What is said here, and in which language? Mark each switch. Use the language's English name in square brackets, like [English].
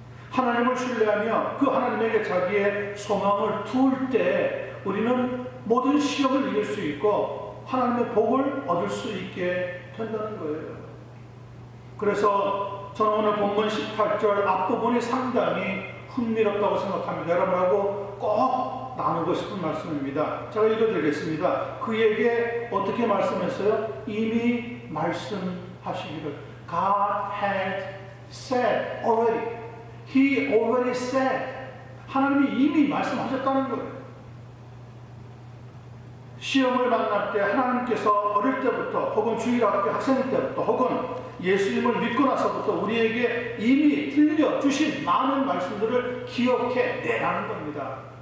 [Korean] 하나님을 신뢰하며 그 하나님에게 자기의 소망을 둘 때 우리는 모든 시험을 이길 수 있고 하나님의 복을 얻을 수 있게 된다는 거예요. 그래서 저는 오늘 본문 18절 앞부분이 상당히 흥미롭다고 생각합니다. 여러분하고 꼭 나누고 싶은 말씀입니다. 제가 읽어드리겠습니다. 그에게 어떻게 말씀했어요? 이미 말씀하시기를 [English] God had said already. He already said. [Korean] 하나님이 이미 말씀하셨다는 거예요. 시험을 만날 때 하나님께서 어릴 때부터 혹은 주일학교 학생 때부터 혹은 예수님을 믿고 나서부터 우리에게 이미 들려주신 많은 말씀들을 기억해 내라는 겁니다.